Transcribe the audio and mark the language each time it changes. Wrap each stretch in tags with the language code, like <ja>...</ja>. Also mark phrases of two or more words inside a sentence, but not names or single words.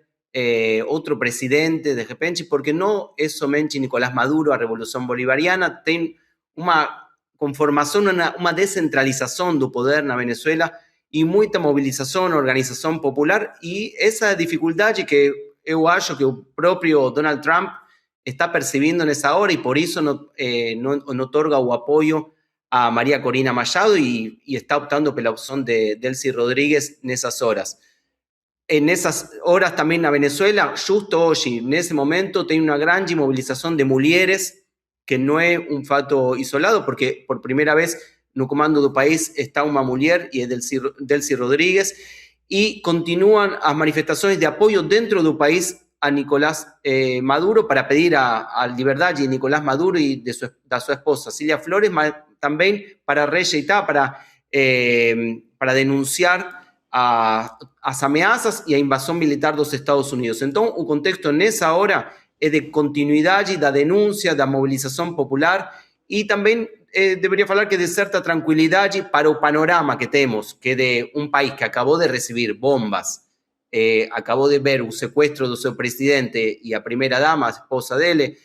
<pt>outro presidente de repente, porque não é somente Nicolás Maduro, a Revolução Bolivariana, tem uma conformação, uma descentralização do poder na Venezuela e muita mobilização, organização popular, e essa dificuldade que eu acho que o próprio Donald Trump está</pt> <es>percibiendo en esa hora y por eso no otorga o apoyo a María Corina Machado y está optando por la opción de Delcy Rodríguez en esas horas. En esas horas también a Venezuela, justo hoy, en ese momento, tiene una gran movilización de mujeres, que no</es> <pt>es un fato isolado,</pt> <es>porque por primera vez</es> <pt>no comando</pt> <es>del país está una mujer y es Delcy Rodríguez, y continúan las manifestaciones de apoyo dentro del país a Nicolás Maduro para pedir a libertad de Nicolás Maduro y de su esposa Cilia Flores, también para</es> <pt>rejeitar, para denunciar as ameaças e a invasão militar dos Estados Unidos. Então, o contexto nessa hora é de continuidade da denúncia, da mobilização popular e também deveria falar que de certa tranquilidade para o panorama que temos, que é de um país que acabou de receber bombas, acabou de ver o sequestro do seu presidente e a primeira-dama, a esposa dele.</pt>